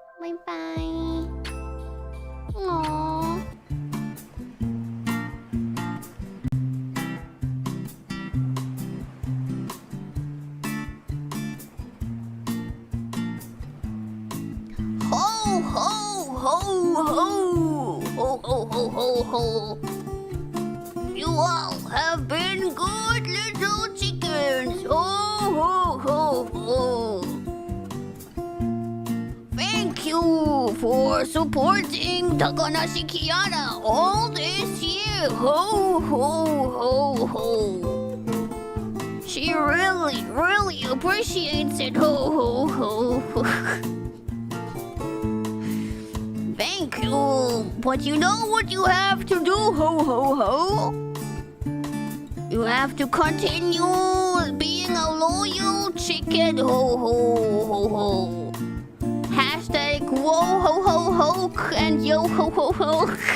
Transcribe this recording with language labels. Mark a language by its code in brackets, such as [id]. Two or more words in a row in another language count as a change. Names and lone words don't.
[zh] 拜拜。哦。 Ho ho ho ho ho ho ho ho ho. [en] You all have been good little chickens. Ho ho ho ho. Thank you for supporting店長Kiara all this year. Ho ho ho ho. She really appreciates it. Ho ho ho ho. Thank you, but you know what you have to do, ho ho ho? You have to continue being a loyal chicken, ho ho ho ho. Hashtag whoa ho ho ho and yo ho ho ho.